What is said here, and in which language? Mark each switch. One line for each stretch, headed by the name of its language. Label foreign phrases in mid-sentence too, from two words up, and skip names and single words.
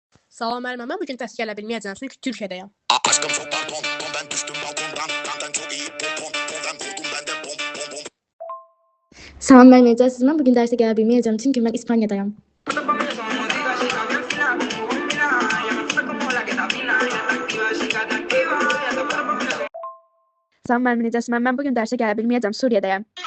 Azerbaijani: Salam müəllimə, mən bugün dərs gələ bilməyəcəm, çünki Türkiyədəyəm.
Turkish: Aşkım çok pardon, ben düştüm balkondan. Benden çok iyi pompon, ben vurdum ben de bom bom bom.
Azerbaijani: Salam müəllim, icazəsiz mən bugün dərsə gələ bilməyəcəm, çünki mən İspaniyadayam. Salam müəllim, necəsiz? Mən bugün dərsə gələ bilməyəcəm, Suriyadayam.